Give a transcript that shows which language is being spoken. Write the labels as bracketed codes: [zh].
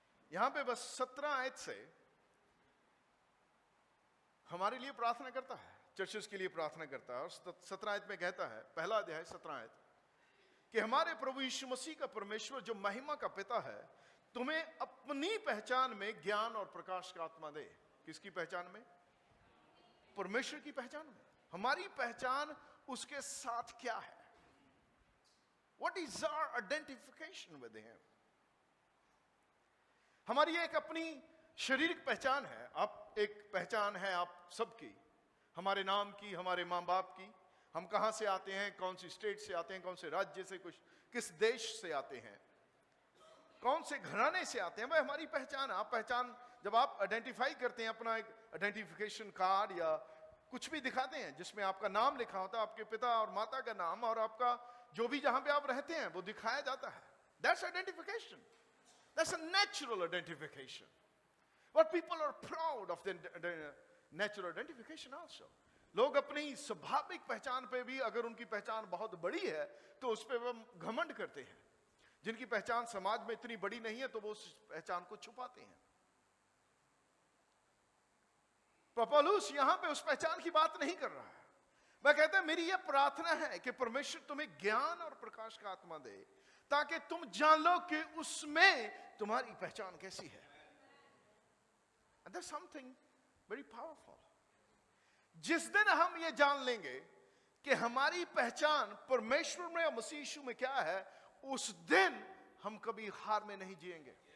[hi] यहां पे बस 17 आयत से हमारे लिए प्रार्थना करता है, चर्चेस के लिए प्रार्थना करता है. और 17 आयत में कहता है, पहला अध्याय 17 आयत, कि हमारे प्रभु यीशु मसीह का परमेश्वर जो महिमा का पिता है तुम्हें अपनी पहचान में ज्ञान और प्रकाश का आत्मा दे. किसकी पहचान में? परमेश्वर की पहचान में. हमारी पहचान उसके साथ क्या है? [en] What is our identification with him? [hi] हमारी एक अपनी शारीरिक पहचान है. आप एक पहचान है आप सबकी, हमारे नाम की, हमारे माँ बाप की, हम कहां से आते हैं, कौन सी स्टेट से आते हैं, कौन से राज्य से, किस देश से आते हैं, कौन से घराने से आते हैं, वह हमारी पहचान है. आप पहचान जब आप आइडेंटिफाई करते हैं, अपना एक आइडेंटिफिकेशन कार्ड या कुछ भी दिखाते हैं जिसमें आपका नाम लिखा होता है, आपके पिता और माता का नाम और आपका जो भी जहां पे आप रहते हैं वो दिखाया जाता है. [en] That's identification. That's a natural identification. But people are proud of the natural identification also. [hi] लोग अपनी स्वाभाविक पहचान पे भी, अगर उनकी पहचान बहुत बड़ी है तो उस पे वो घमंड करते हैं. जिनकी पहचान समाज में इतनी बड़ी नहीं है तो वो उस पहचान को छुपाते हैं. पौलुस यहां पे उस पहचान की बात नहीं कर रहा है. मैं कहता है मेरी यह प्रार्थना है कि परमेश्वर तुम्हें ज्ञान और प्रकाश का आत्मा दे ताकि तुम जान लो कि उसमें तुम्हारी पहचान कैसी है. [en] And there's something very powerful. [hi] जिस दिन हम ये जान लेंगे कि हमारी पहचान परमेश्वर में और मसीह यीशु में क्या है, उस दिन हम कभी हार में नहीं जिएंगे.